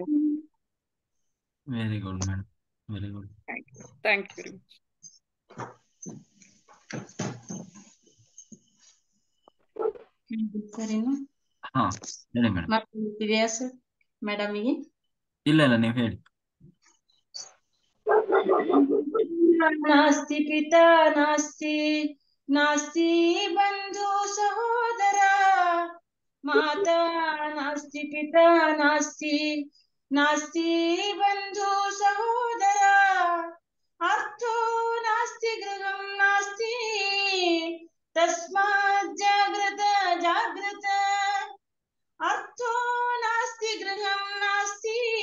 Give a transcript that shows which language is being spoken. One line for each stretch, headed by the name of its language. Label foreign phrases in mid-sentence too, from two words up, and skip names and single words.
English: very good madam, very good. thank you very much.
Kannada: ಸರಿನಾ? ಹಾ, ಹೇಳಿ ಮೇಡಮ್. ಇದೆಯಾ ಸರ್ ಮೇಡಮಿಗೆ? ಇಲ್ಲ ಇಲ್ಲ, ನೀವು ಹೇಳಿ.
Sanskrit: ನಾಸ್ತಿ ಪಿತಾ ನಾಸ್ತಿ ನಾಸ್ತಿ ಬಂಧು ಸಹೋದರ माता नास्ति पिता नास्ति नास्ति बन्धु सहोदरा अर्थो नास्ति गृहं नास्ति तस्मात् जाग्रत जाग्रत अर्थो नास्ति गृहं नास्ति